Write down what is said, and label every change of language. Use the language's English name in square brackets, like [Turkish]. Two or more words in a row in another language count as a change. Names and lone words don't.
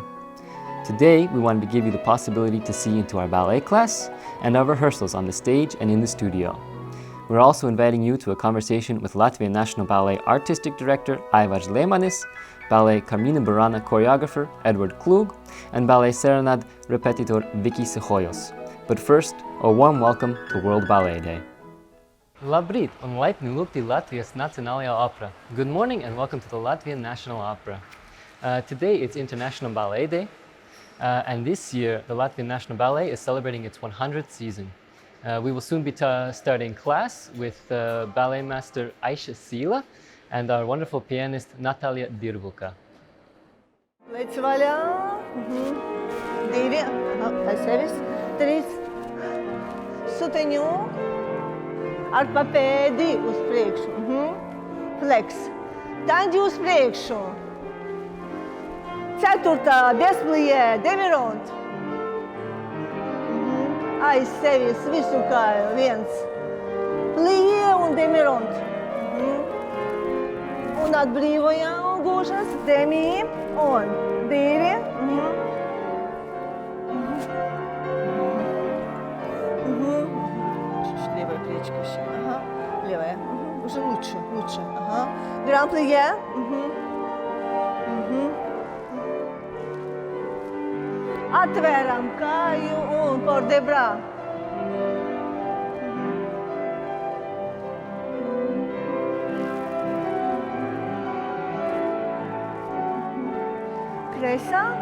[English] Today, we wanted to give you the possibility to see into our ballet class and our rehearsals on the stage and in the studio. We're also inviting you to a conversation with Latvian National Ballet Artistic Director Aivars Leimanis, Ballet Carmina Burana choreographer Edward Clug, and Ballet Serenade repetiteur Viki Psihoyos. But first, a warm welcome to World Ballet Day. [Latvian] Labrīt un laipni lūgti Latvijas Nacionālajā Opera. [English] Good morning and welcome to the Latvian National Opera. Today it's International Ballet Day, and this year the Latvian National Ballet is celebrating its 100th season. We will soon be starting class with ballet master Aisha Sīla and our wonderful pianist Natalija Dirvuka. [Latvian] Lec vaļā. Divi. Aiz sevis. Trīs. Suteņu. Ar papēdi uz priekšu. Flex. Tandi uz priekšu. Ceturtā. Desplijē. Deviront. Aiz sevis visu kāju. Viens. Plijē un demiront. Un atbrīvojam gūšas. Demi. Un divi. [Russian] Чуть-чуть левая плечико еще. Ага. Левая. Уже лучше. Ага. [French] Grand plie. [Latvian] Atvēram kāju un [French] por debra. [Latvian] Kreisā.